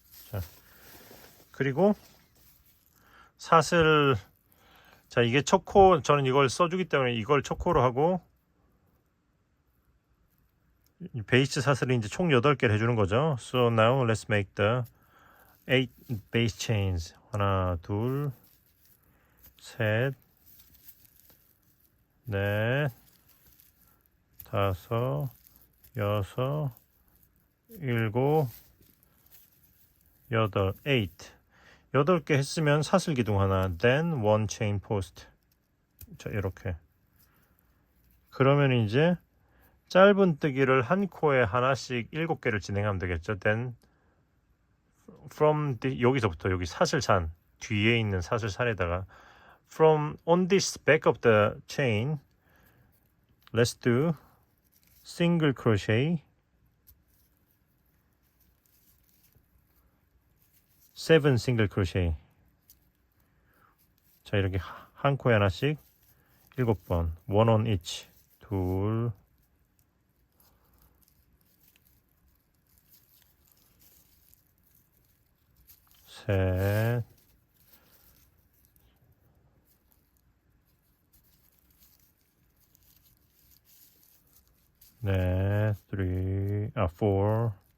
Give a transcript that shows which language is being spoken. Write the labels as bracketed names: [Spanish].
[Korean] 자, 그리고 사슬. 자, 이게 초코, 저는 이걸 써주기 때문에 이걸 초코로 하고 베이스 사슬을 이제 총 8개를 해주는 거죠. [English] So now let's make the 8 base chains. [Korean] 하나, 둘, 셋, 넷, 다섯, 여섯, 일곱, 여덟, 8. 8개 했으면 사슬 기둥 하나, [English] then one chain post. [Korean] 자, 이렇게. 그러면 이제 짧은 뜨기를 한 코에 하나씩 7개를 진행하면 되겠죠. then [English] from the, [Korean] 여기서부터 여기 사슬산 뒤에 있는 사슬산에다가 [English] from on this back of the chain let's do single crochet 7 single crochet. [Korean] 자, 이렇게 한 코에 하나씩 7번 [English] one on each [Korean] 둘 셋 넷, 4